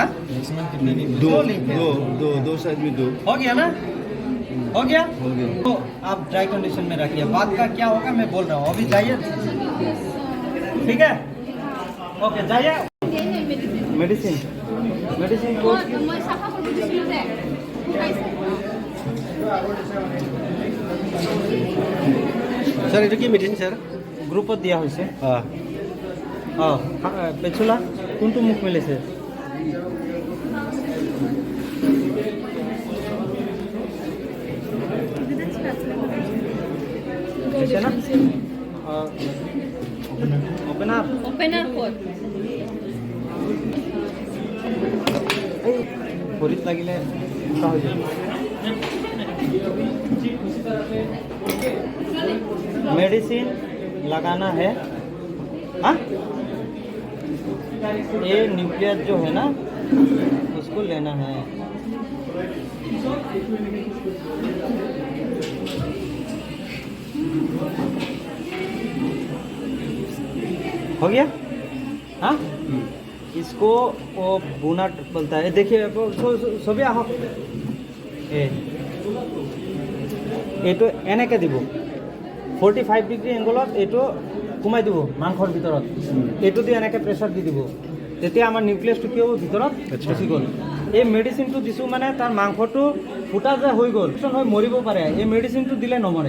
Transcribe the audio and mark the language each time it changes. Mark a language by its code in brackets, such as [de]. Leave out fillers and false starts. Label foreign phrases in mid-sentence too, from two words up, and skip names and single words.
[hi] दो लिंक है। दो साइड में दो। हो गया ना। हो गया? हो गया। तो आप [en] dry condition [hi] में रखिए, बाद का क्या होगा मैं बोल रहा हूँ, अभी जाइए, ठीक है? ओके जाइए। मेडिसिन मेडिसिन को [as] মই চাফা কৰি দিছিলোঁ যে স্যার এটা কি মেডিসিন স্যার? গ্ৰুপত দিয়া হৈছে। হ্যাঁ অঁ পেচুলা কোনটো মুখ মেলিছে? দিছে না? ওপেনাৰ [en] Opener for. [as] এই ভৰিত লাগিলে এনেকুৱা হৈ যাব। [hi] मेडिसिन लगाना है। हाँ ये न्यूक्लियस जो है ना उसको लेना है। हो गया? हाँ इसको वो बुना बोलता है। देखिए सभी आह [as] এইটো এনেকৈ দিব 45 ডিগ্ৰী এংগলত এইটো সোমাই দিব মাংসৰ ভিতৰত, এইটো দি এনেকৈ প্ৰেছাৰ দি দিব, তেতিয়া আমাৰ নিউক্লিয়াছটো কি হ'ব ভিতৰত গুচি গ'ল। এই মেডিচিনটো দিছোঁ মানে তাৰ মাংসটো ফুটা যে হৈ গ'ল হৈ মৰিব পাৰে, এই মেডিচিনটো দিলে নমৰে।